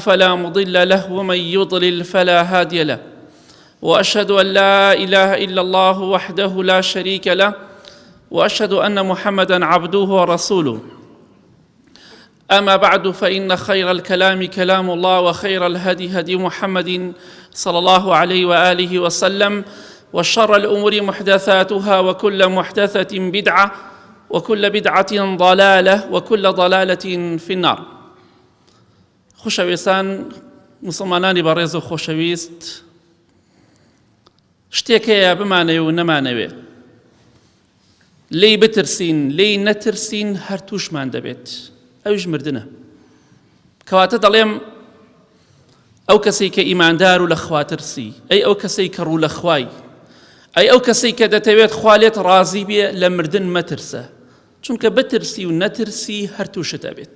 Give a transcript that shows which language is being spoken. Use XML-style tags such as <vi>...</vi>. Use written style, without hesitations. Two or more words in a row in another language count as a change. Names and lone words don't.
<ar>فلا مضل له ومن يضلل فلا هادي له وأشهد أن لا إله إلا الله وحده لا شريك له وأشهد أن محمدًا عبده ورسوله أما بعد فإن خير الكلام كلام الله وخير الهدي هدي محمد صلى الله عليه وآله وسلم وشر الأمور محدثاتها وكل محدثة بدعة وكل بدعة ضلالة وكل ضلالة في النار.</ar> <ckb>خوشەویستان مسلمانانی بەڕێز و خۆشەویست، شتێک هەیە بمانەوێ و نەمانەوێ، لێی بترسین لێی نەترسین هەر تووشمان دەبێت، ئەویش مردنە. کەواتە دەڵێم ئەو کەسەی کە ئیماندار و لە خوا ترسی، ئەی ئەو کەسەی کە ڕوو لە خوای، ئەی ئەو کەسەی کە دەتەوێت خوا لێت ڕازی بێ، لە مردن مەترسە، چونکە بترسی و نەترسی هەر تووشت دەبێت.</ckb>